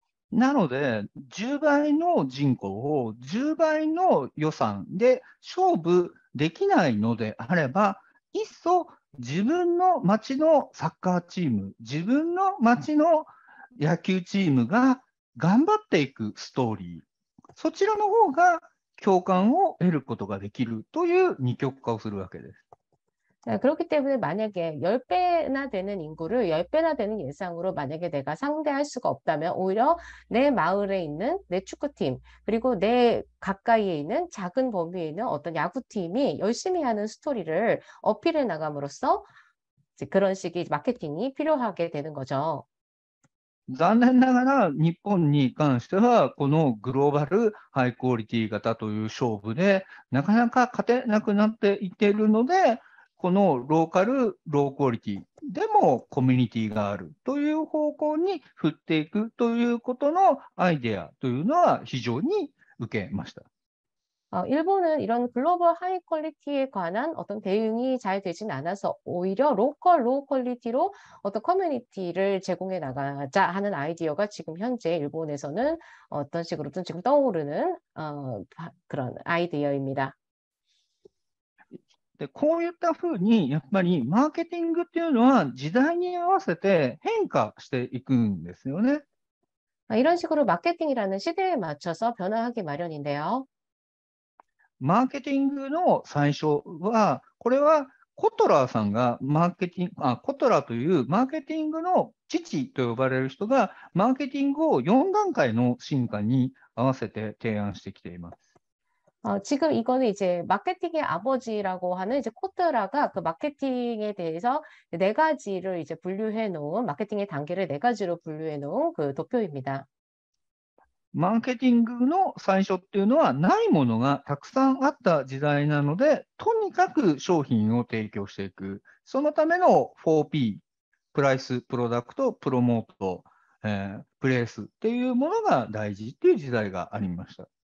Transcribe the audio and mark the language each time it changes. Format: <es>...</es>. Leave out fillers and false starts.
<ja>なので、10倍の人口を10倍の予算で勝負できないのであれば、いっそ自分の町のサッカーチーム、自分の町の野球チームが頑張っていくストーリー、そちらの方が共感を得ることができるという二極化をするわけです。</ja> <ko>그렇기 때문에 만약에 10배나 되는 인구를 10배나 되는 예상으로 만약에 내가 상대할 수가 없다면 오히려 내 마을에 있는 내 축구팀 그리고 내 가까이에 있는 작은 범위에 있는 어떤 야구팀이 열심히 하는 스토리를 어필해 나감으로써 이제 그런 식의 마케팅이 필요하게 되는 거죠.</ko> <ja>残念ながら日本に関しては、このグローバルハイクオリティ型という勝負で、なかなか勝てなくなっていっているので、このローカル、ロークオリティでもコミュニティがあるという方向に振っていくということのアイデアというのは非常に受けました。</ja> <ko>일본은 이런 글로벌 하이 퀄리티에 관한 어떤 대응이 잘 되진 않아서 오히려 로컬 로우 퀄리티로 어떤 커뮤니티를 제공해 나가자 하는 아이디어가 지금 현재 일본에서는 어떤 식으로든 지금 떠오르는 그런 아이디어입니다.</ko> <ja>で、こういったふうに、やっぱりマーケティングっていうのは時代に合わせて変化していくんですよね。</ja> <ko>이런 식으로 마케팅이라는 시대에 맞춰서 변화하기 마련인데요.</ko> <ja>マーケティングの最初は、これはコトラーさんがコトラーというマーケティングの父と呼ばれる人が、マーケティングを4段階の進化に合わせて提案してきています。</ja> <ko>지금 이거는 이제 마케팅의 아버지라고 하는 이제 코트라가 그 마케팅에 대해서 네 가지를 이제 분류해 놓은 마케팅의 단계를 네 가지로 분류해 놓은 그 도표입니다.</ko> <ja>マーケティングの最初っていうのは、ないものがたくさんあった時代なので、とにかく商品を提供していく。そのための 4P、プライス、プロダクト、プロモート、プレイスっていうものが大事っていう時代がありました。</ja>